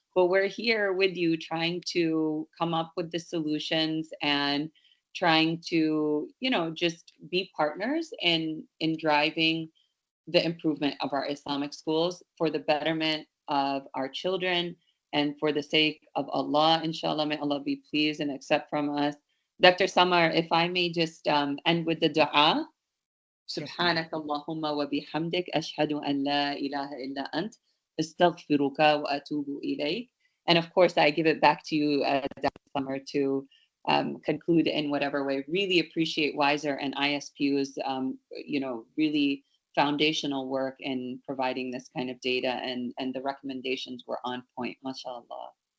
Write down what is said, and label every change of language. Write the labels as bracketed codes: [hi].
[en] But we're here with you trying to come up with the solutions and trying to, just be partners in driving the improvement of our Islamic schools for the betterment of our children and for the sake of Allah, inshallah. May Allah be pleased and accept from us. Dr. Samar, if I may just end with the dua. Yes, ma'am. [ar] سبحانك اللهم وبحمدك أشهد أن لا إله إلا أنت أستغفرك وأتوب إليك. [en] And of course, I give it back to you, Dr. Summer, to conclude in whatever way. Really appreciate Wiser and ISPU's, really foundational work in providing this kind of data, and the recommendations were on point. MashaAllah.